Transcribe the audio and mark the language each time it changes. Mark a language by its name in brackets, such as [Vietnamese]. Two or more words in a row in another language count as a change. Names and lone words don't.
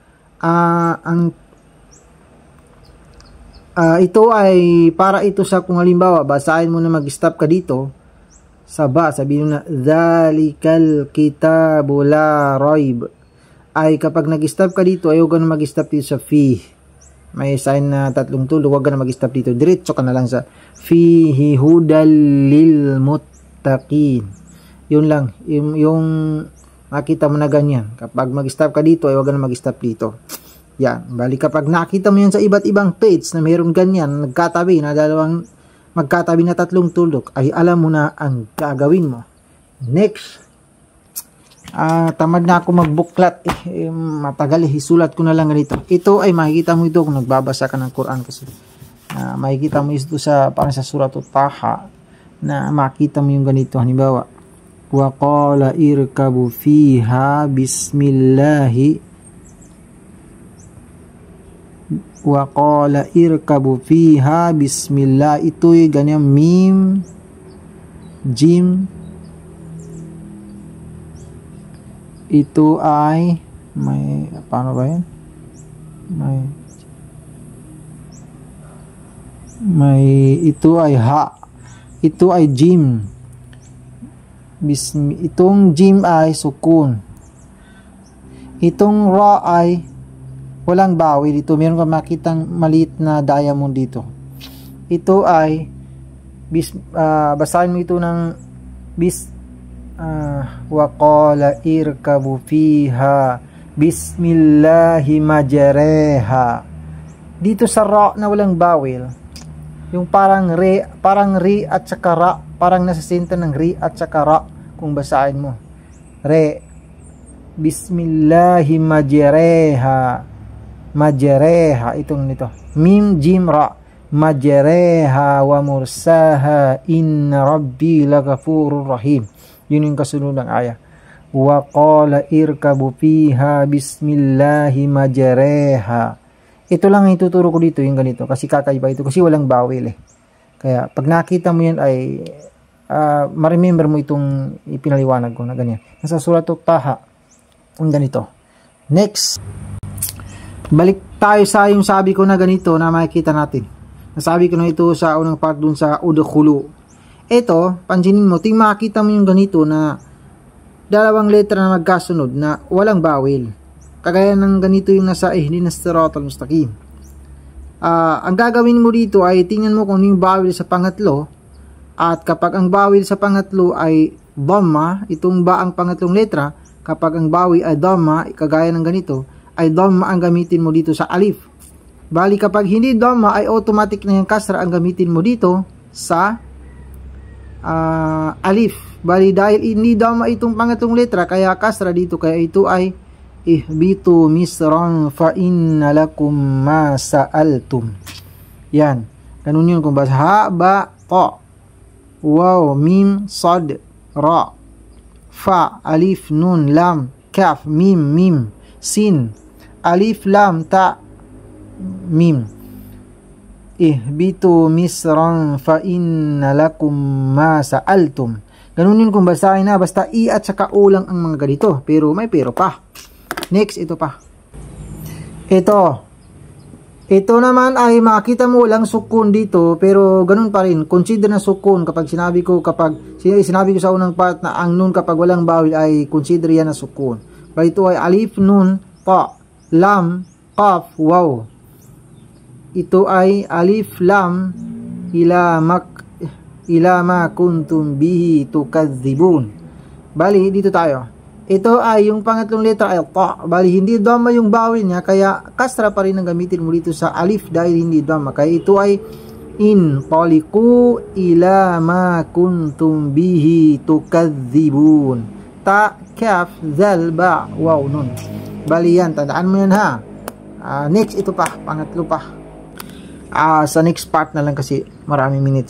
[Filipino] Ito ay para ito sa kung halimbawa basahin mo na mag-stop ka dito sa ba, sabihin mo na [Arabic] ذلك الكتاب لا ريب, [Filipino] ay kapag nag-stop ka dito ayaw ka na mag-stop dito sa fi, may sign na tatlong tuldok, huwag ka na mag-stop dito, diretso ka na lang sa [Arabic] فيه هدى للمتقين. [Filipino] Yun lang, yung makita mo na ganyan, kapag mag-stop ka dito ay huwag ka na mag-stop dito. Yan, bali kapag nakita mo yan sa iba't ibang page na mayroon ganyan, nagkatabi na magkatabi na tatlong tuldok, ay alam mo na ang gagawin mo. Next, tamad na ako magbuklat, matagal isulat ko na lang ganito. Ito ay makikita mo ito kung nagbabasa ka ng Quran kasi makikita mo ito sa parang sa Suratul Taha na makita mo yung ganito. Halimbawa, [Arabic] وقال اركبوا فيها بسم الله وقال اركبوا فيها بسم الله. [Filipino] Ito'y ganyan mim jim. Ito ay may paano ba yan? May ito ay ha. Ito ay jim. Itong jim ay sukun. Itong ra ay walang bawil. Dito meron ka makitang maliit na diamond dito. Ito ay basahin mo ito ng [Arabic] وقال اركبوا فيها بسم الله مجراها. [Filipino] Dito sa ra na walang bawil, yung parang re at saka ra, parang nasa center ng re at saka ra kung basahin mo. [Arabic] Re بسم الله مجراها. [Filipino] Majreha, itong nito. [Arabic] ميم جيم راء. مجراها ومرساها إن ربي لغفور رحيم. [Filipino] Yun yung kasunod ng aya. [Arabic] وقال اركبوا فيها بسم الله مجراها. [Filipino] Ito lang ang ituturo ko dito, yung ganito. Kasi kakaiba ito. Kasi walang bawil eh. Kaya pag nakita mo yan ay ma-remember mo itong ipinaliwanag ko na ganyan. Nasa Suratul Taha. Yung ganito. Next. Balik tayo sa yung sabi ko na ganito na makikita natin. Nasabi ko na ito sa unang part dun sa udkhulu. Ito, pansinin mo, ting makita mo yung ganito na dalawang letra na magkasunod na walang bawil. Kagaya ng ganito yung nasa [Arabic] اهدنا الصراط المستقيم. [Filipino] Ang gagawin mo dito ay tingnan mo kung ano yung bawil sa pangatlo. At kapag ang bawil sa pangatlo ay dhamma, itong ba ang pangatlong letra, kapag ang bawil ay dhamma, kagaya ng ganito, ay dhamma ang gamitin mo dito sa alif. Bali kapag hindi dhamma ay automatic na yung kasra ang gamitin mo dito sa alif. Bali dahil hindi dhamma itong pangatong letra kaya kasra dito, kaya ito ay [Arabic] اهبطوا مصرا فإن لكم ما سألتم. [Filipino] Yan. Ganun yun kung basa ha, [Arabic] باء تاء واو ميم صاد راء فاء ألف نون لام كاف ميم سين ألف لام تاء ميم. اهبطوا مصرا فإن لكم ما سألتم. [Filipino] Ganun yun kung basahin na, basta i at saka o lang ang mga ganito. Pero may pero pa. Next, ito pa. Ito naman ay makita mo walang sukun dito, pero ganun pa rin. Consider na sukun kapag sinabi ko sa unang part na ang nun kapag walang bawil ay consider yan na sukun. Pero ito ay [Arabic] ألف نون تاء لام قاف واو. [Filipino] Ito ay [Arabic] ألف لام إلى ما كنتم به تكذبون. [Filipino] Bali, dito tayo. Ito ay yung pangatlong letra ay ta. Bali, hindi dhamma yung bawil niya, kaya kasra pa rin ang gamitin mo dito sa alif dahil hindi dhamma. Kaya ito ay [Arabic] انطلقوا إلى ما كنتم به تكذبون. تاء كاف ذال باء واو, nun. [Filipino] Bali yan, tandaan mo yan ha. Next, ito pa, pangatlo pa. Sa next part na lang kasi maraming minutes na.